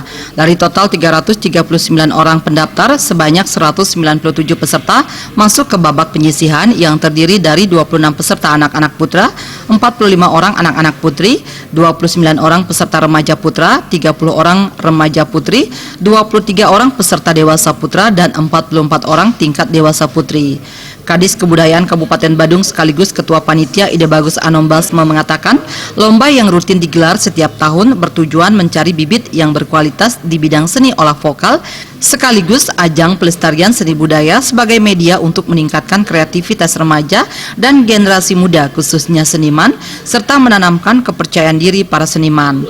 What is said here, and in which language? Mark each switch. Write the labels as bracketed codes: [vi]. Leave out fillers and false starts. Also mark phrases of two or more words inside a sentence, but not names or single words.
[id] Dari total 339 orang pendaftar, sebanyak 197 peserta masuk ke babak penyisihan yang terdiri dari 26 peserta anak-anak putra, 45 orang anak-anak putri, 29 orang peserta remaja putra, 30 orang remaja putri, 23 orang peserta dewasa putra, dan 44 orang tingkat dewasa putri. Kadis Kebudayaan Kabupaten Badung sekaligus Ketua Panitia Ide Bagus Anom Basma mengatakan, lomba yang rutin digelar setiap tahun bertujuan mencari bibit yang berkualitas di bidang seni olah vokal, sekaligus ajang pelestarian seni budaya sebagai media untuk meningkatkan kreativitas remaja dan generasi muda khususnya seniman, serta menanamkan kepercayaan diri para seniman.